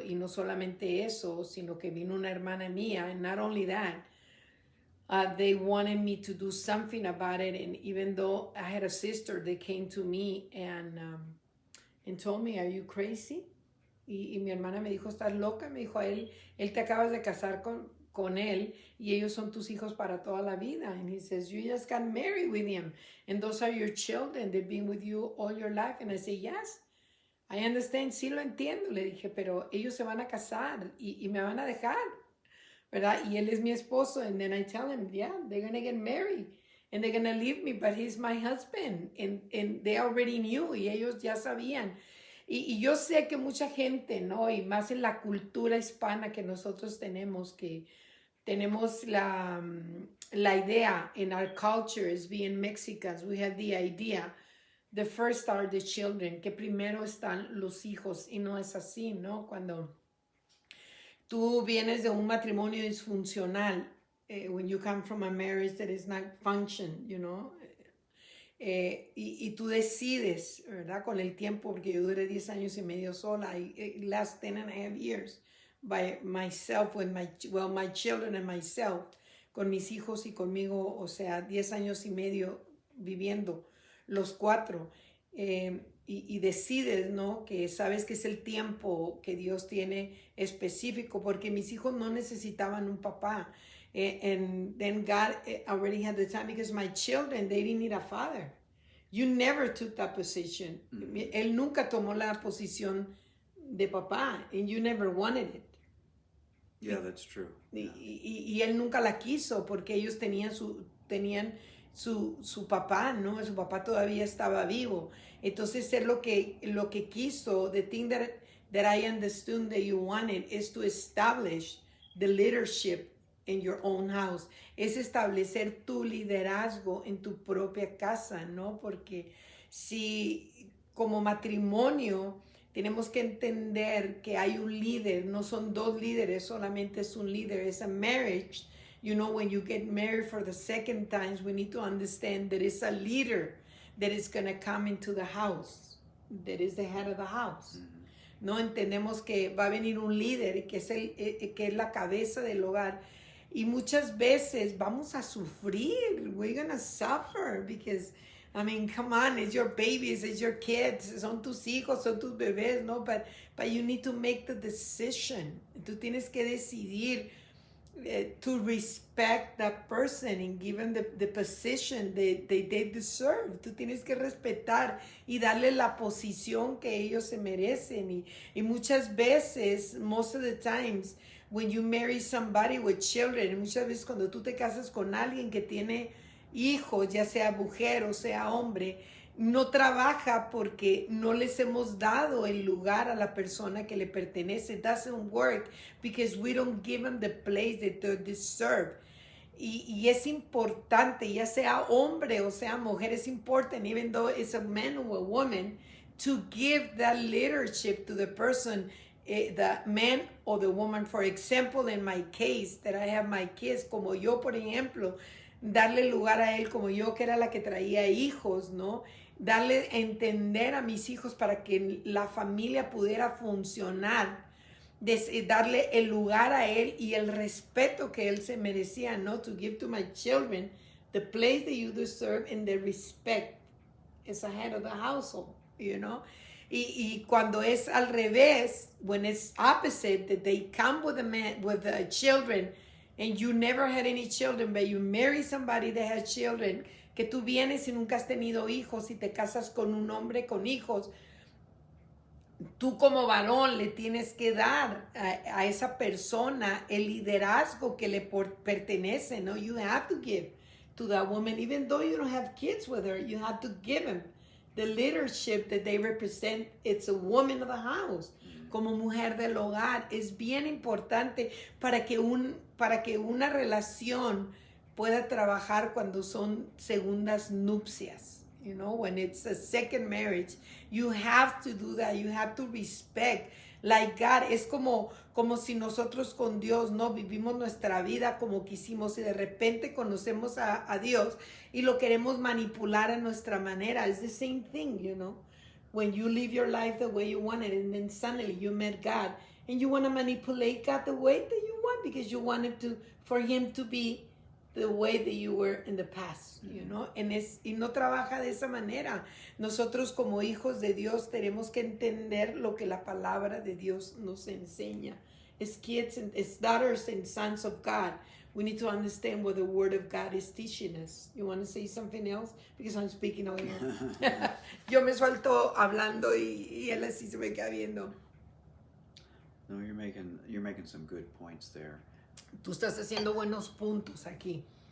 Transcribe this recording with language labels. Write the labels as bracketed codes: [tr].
[es] Y no solamente eso, sino que vino una hermana mía. [en] And not only that, they wanted me to do something about it. And even though I had a sister, they came to me and told me, "Are you crazy?" [es] Y mi hermana me dijo, ¿estás loca? Me dijo, él te acabas de casar con él y ellos son tus hijos para toda la vida. [en] And he says, you just got married with him. And those are your children. They've been with you all your life. And I say, yes, I understand. [es] Sí lo entiendo. Le dije, pero ellos se van a casar y me van a dejar, ¿verdad? Y él es mi esposo. [en] And then I tell him, yeah, they're going to get married. And they're going to leave me, but he's my husband. And they already knew. [es] Y ellos ya sabían. Y yo sé que mucha gente, ¿no? Y más en la cultura hispana que nosotros tenemos, que tenemos la idea, [en] in our culture as being Mexicans, we have the idea, the first are the children, [es] que primero están los hijos, y no es así, ¿no? Cuando tú vienes de un matrimonio disfuncional, [en] when you come from a marriage that is not function, you know, [es] y tú decides, ¿verdad? Con el tiempo, porque yo duré 10 años y medio sola, [en] last 10.5 years, by myself, with my children and myself, [es] con mis hijos y conmigo, o sea, 10 años y medio viviendo, los 4, y decides, ¿no? Que sabes que es el tiempo que Dios tiene específico, porque mis hijos no necesitaban un papá. [en] And then God already had the time because my children, they didn't need a father. You never took that position. Mm-hmm. [es] Él nunca tomó la posición de papá, [en] and you never wanted it. Yeah, that's true. [es] Y él nunca la quiso porque ellos tenían su papá, ¿no? Su papá todavía estaba vivo. Entonces él lo que quiso, [en] the thing that I understood that you wanted is to establish the leadership in your own house, [es] es establecer tu liderazgo en tu propia casa, ¿no? Porque si como matrimonio tenemos que entender que hay un líder, no son 2 líderes, solamente es un líder, es [en] a marriage. You know, when you get married for the second time, we need to understand that it's a leader that is going to come into the house, that is the head of the house. Mm-hmm. [es] No entendemos que va a venir un líder que es la cabeza del hogar. Y muchas veces vamos a sufrir. [en] We're going to suffer because, I mean, come on, it's your babies, it's your kids, [es] son tus hijos, son tus bebés, ¿no? [en] But you need to make the decision. [es] Tú tienes que decidir [en] to respect that person and give them the position they deserve. [es] Tú tienes que respetar y darle la posición que ellos se merecen. Y muchas veces, [en] most of the times, when you marry somebody with children, [es] muchas veces cuando tú te casas con alguien que tiene hijos, ya sea mujer o sea hombre, no trabaja porque no les hemos dado el lugar a la persona que le pertenece. [en] It doesn't work because we don't give them the place that they deserve. [es] y es importante, ya sea hombre o sea mujer, [en] es important, even though it's a man or a woman, to give that leadership to the person, the man or the woman. For example, in my case, that I have my kids, [es] como yo, por ejemplo, darle lugar a él, como yo, que era la que traía hijos, ¿no? Darle a entender a mis hijos para que la familia pudiera funcionar, darle el lugar a él y el respeto que él se merecía, ¿no? [en] To give to my children the place that you deserve and the respect as a head of the household, you know? [es] Y cuando es al revés, [en] when it's opposite, that they come with the children, and you never had any children, but you marry somebody that has children, [es] que tú vienes y nunca has tenido hijos y te casas con un hombre con hijos, tú como varón le tienes que dar a esa persona el liderazgo que le pertenece, ¿no? [en] You have to give to that woman, even though you don't have kids with her, you have to give them the leadership that they represent. It's a woman of the house. [es] Como mujer del hogar, es bien importante para que una relación pueda trabajar cuando son segundas nupcias. [en] You know, when it's a second marriage, you have to do that. You have to respect. Like God, [es] es como si nosotros con Dios, ¿no? Vivimos nuestra vida como quisimos y de repente conocemos a Dios y lo queremos manipular a nuestra manera. [en] It's the same thing, you know? When you live your life the way you want it, and then suddenly you met God and you want to manipulate God the way that you want, because you wanted for him to be the way that you were in the past, you know? [es] Y no trabaja de esa manera. Nosotros como hijos de Dios tenemos que entender lo que la palabra de Dios nos enseña. [en] As kids and as daughters and sons of God, we need to understand what the Word of God is teaching us. You want to say something else? Because I'm speaking over here. [es] Yo me suelto hablando y él así se me queda viendo. [en] No, you're making some good points there. [es] Tú estás haciendo buenos puntos aquí.